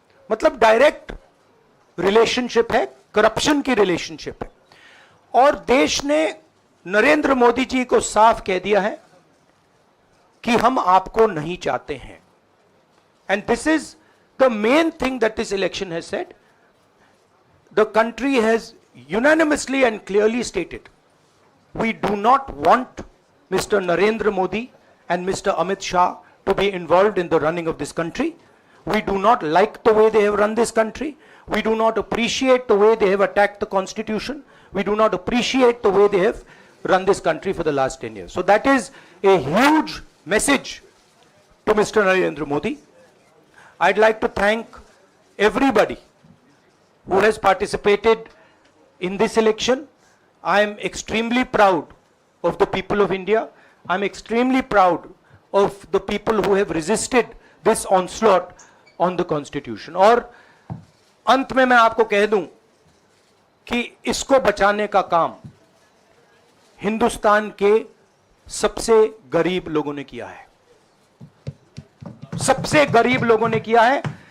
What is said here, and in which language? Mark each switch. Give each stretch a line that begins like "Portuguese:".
Hindi: मतलब direct relationship है, corruption की रिलेशनशिप है। और देश ने नरेंद्र मोदी जी को साफ कह दिया है कि हम आपको नहीं चाहते हैं।
English: And this is the main thing that this election has said. The country has unanimously and clearly stated, we do not want Mr. Narendra Modi and Mr. Amit Shah to be involved in the running of this country. We do not like the way they have run this country. We do not appreciate the way they have attacked the constitution. We do not appreciate the way they have run this country for the last 10 years. So that is a huge message to Mr. Narendra Modi. I'd like to thank everybody who has participated in this election. I am extremely proud of the people of India. I'm extremely proud of the people who have resisted this onslaught on the constitution.
Hindi: और अंत में मैं आपको कह दूं कि इसको बचाने का काम हिंदुस्तान के सबसे गरीब लोगों ने किया है, सबसे गरीब लोगों ने किया है।